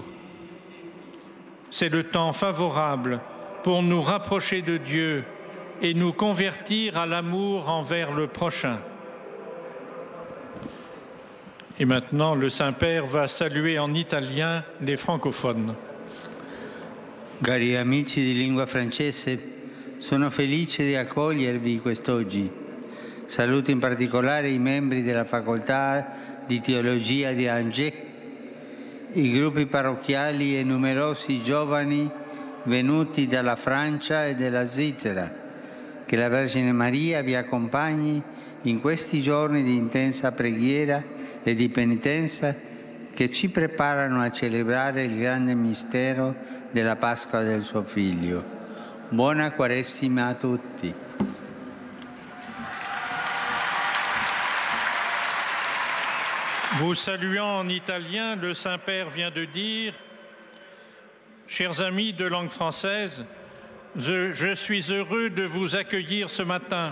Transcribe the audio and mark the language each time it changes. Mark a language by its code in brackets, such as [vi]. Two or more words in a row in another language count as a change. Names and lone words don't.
[fr] C'est le temps favorable pour nous rapprocher de Dieu et nous convertir à l'amour envers le prochain. Et maintenant, le Saint-Père va saluer en italien les francophones. [it] Cari amici di lingua francese, sono felice di accogliervi quest'oggi. Saluto in particolare i membri della Facoltà di Teologia di Angers, i gruppi parrocchiali e numerosi giovani venuti dalla Francia e dalla Svizzera. Che la Vergine Maria vi accompagni in questi giorni di intensa preghiera e di penitenza che ci preparano a celebrare il grande mistero della Pasqua del suo Figlio. Buona Quaresima a tutti. [fr] Vous saluant en italien, le Saint-Père vient de dire: chers amis de langue française, je suis heureux de vous accueillir ce matin.